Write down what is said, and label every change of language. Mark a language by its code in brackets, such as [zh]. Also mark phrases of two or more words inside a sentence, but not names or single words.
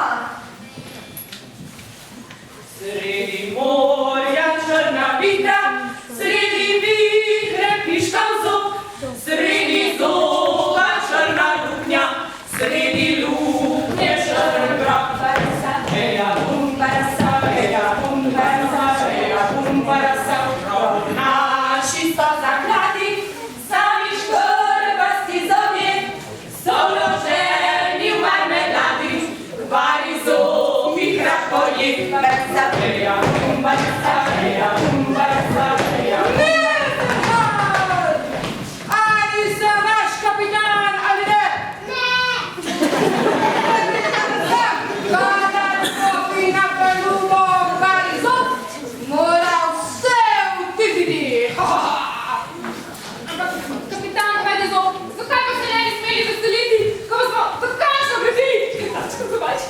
[sl] Sredi morja črna vitra, sredi vihre piškav zob, sredi zoba črna luknja, sredi luknje črn grob. Eja bum barasa, eja bum barasa, eja bum barasa, grob naši so zakladi, sami škrbasti zobje, so vloženi v marmeladi, kvari zobi krapoji. Barasa. Eja bum barasa, eja bum barasa, eja bum barasa. Ali se vaš kapitan ali ne? Kadar stopi na palubo Barizot, mora vse utihniti. Ampak, kapitan Barizot, zakaj pa se ne bi smeli veseliti, ko smo takšno gradili krtačko zobačko?